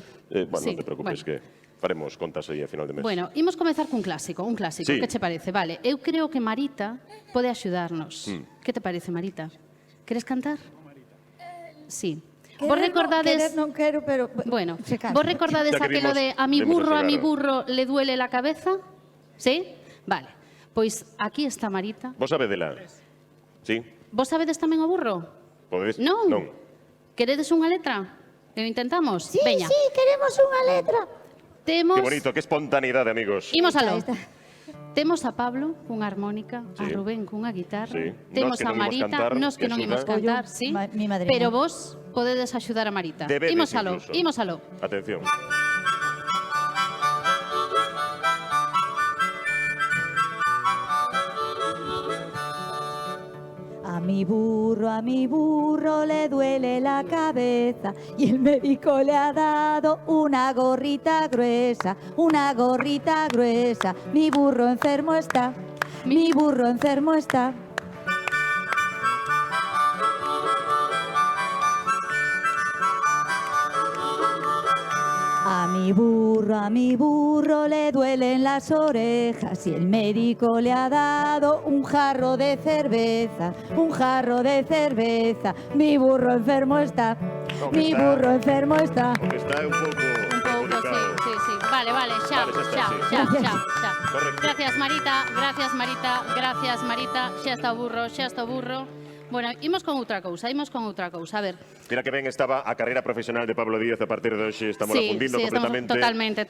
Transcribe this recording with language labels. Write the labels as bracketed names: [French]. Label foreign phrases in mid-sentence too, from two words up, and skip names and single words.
[Galician] Bueno, non te preocupes, que faremos contas aí a final de mes. Bueno, imos comezar cun clásico. Que che parece? Vale, eu creo que Marita pode axudarnos. [Spanish] Que te parece, [Galician] Marita? Queres cantar? Sí. Vos recordades... Non quero, pero... Bueno, vos recordades aquelo de [Spanish] a mi burro le duele la cabeza? [Galician] Sí? Vale. Pois aquí está Marita. Vos sabedela? Sí? Vos sabedes tamén o burro? Podedes? Non. Queredes unha letra? E o intentamos? Sí, Veña. sí, queremos unha letra. Temos... Que bonito, que espontaneidade, amigos. Imos aló. Temos a Pablo cunha armónica, a Rubén cunha guitarra, temos a Marita, nos que non imos cantar, sí, pero vos podedes axudar a Marita. Imos aló. Atención. [Spanish] A mi burro le duele la cabeza y el médico le ha dado una gorrita gruesa. Mi burro enfermo está. A mi burro le duelen las orejas y el médico le ha dado un jarro de cerveza. Mi burro enfermo está. [Galician] Está un pouco sí. Vale, xa. Gracias, Marita, xa está o burro. Bueno, imos con outra cousa, a ver. Mira que ben estaba a carreira profesional de Pablo Díaz, a partir de hoxe estamos afundindo completamente.